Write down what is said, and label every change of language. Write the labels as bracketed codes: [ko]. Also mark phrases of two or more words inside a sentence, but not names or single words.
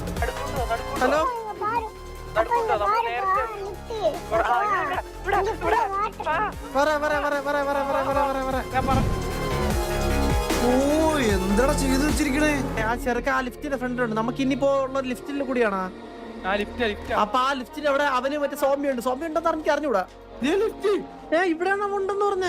[ml] ഹലോ [ta] பாரு அப்பா இங்க பாருப்பா லிஃப்ட் இங்க ஃபுல்லா வாட்டர். [ml] വര. ഓ എന്താടാ ചെയ്തു വെച്ചിരിക്കണേ? ആ ചെറുക്ക ആ ലിഫ്റ്റിന്റെ ഫ്രണ്ടിലുണ്ട്. നമുക്ക് ഇനിയിപ്പോ ഉള്ള ഒരു ലിഫ്റ്റിൽ കൂടിയാണ്. അപ്പൊ ആ ലിഫ്റ്റിന്റെ അവിടെ അവന് മറ്റേ സോമ്യ ഉണ്ടെന്ന് എനിക്ക് അറിഞ്ഞൂടാ. ഇവിടെയാണ് ഉണ്ടെന്ന് പറഞ്ഞേ.